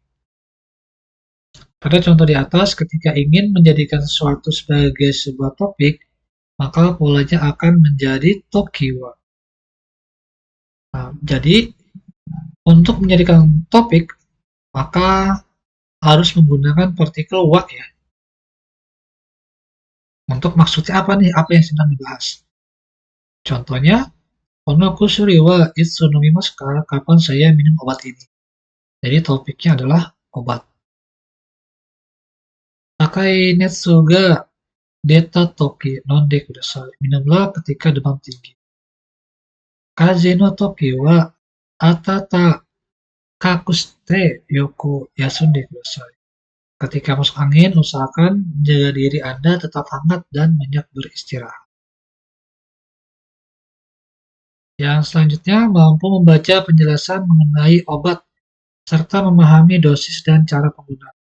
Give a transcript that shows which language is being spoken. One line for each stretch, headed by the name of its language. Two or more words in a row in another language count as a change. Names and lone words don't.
Indonesian: Pada contoh di atas, ketika ingin menjadikan sesuatu sebagai sebuah topik, maka polanya akan menjadi tokiwa. Nah, jadi, untuk menjadikan topik, maka harus menggunakan partikel wa ya. Untuk maksudnya apa nih? Apa yang sedang dibahas? Contohnya,
Japanese: この 薬 は いつ 飲みます か?
Indonesian: Kapan saya minum obat ini? Jadi topiknya adalah obat.
Japanese: 高い 熱 が 出た 時 飲んで ください.
Indonesian: Minumlah ketika demam tinggi.
Japanese: 風邪 の 時 は 温かくして よく 休んで ください.
Indonesian: Ketika masuk angin, usahakan menjaga diri Anda tetap hangat dan banyak beristirahat. Yang selanjutnya, mampu membaca penjelasan mengenai obat serta memahami dosis dan cara penggunaan.